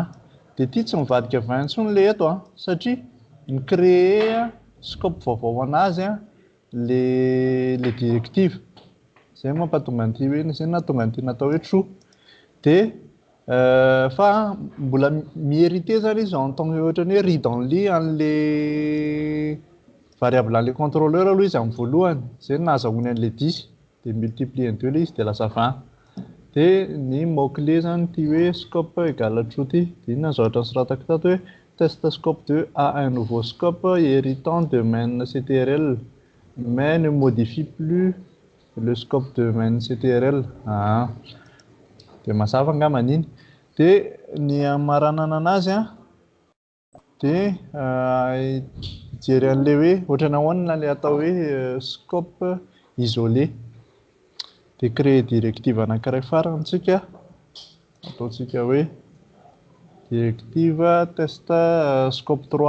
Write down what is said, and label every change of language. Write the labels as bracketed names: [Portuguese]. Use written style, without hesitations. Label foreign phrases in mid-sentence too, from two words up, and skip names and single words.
[Malagasy] Dia ity tsy mivadika 20 intsony le eto a, satria nicréer scope vaovao anazy [French] le directive. [Malagasy] Zay mampatonga an'ity hoe zay nahatonga an'ity natao hoe true. Dia fa mbola miérité zany izy [French] en tant que [Malagasy] ohatrany hoe read-only an' [French] le variable [Malagasy] an' [French] le contrôleur [Malagasy] aloha izy amin'ny voalohany, zay nahazahoany an'le 10 dia [French] multiplier en 2 [Malagasy] ilay izy dia lasa 20. Dia ny mot-clé zany ty hoe scope égale true ty, dia inona zao ohatra soratako tato hoe [French] test scope 2 a un nouveau scope héritant de main CTRL mais ne modifie plus le scope de main CTRL. [Malagasy] Dia mazava angamba an'iny. Dia ny amaranana anazy dia hijery an'le hoe ohatrany ahoana le atao hoe [French] scope isolé. [Malagasy] Dia créer directive anankiray farantsika, ataontsika hoe directive test scope 3.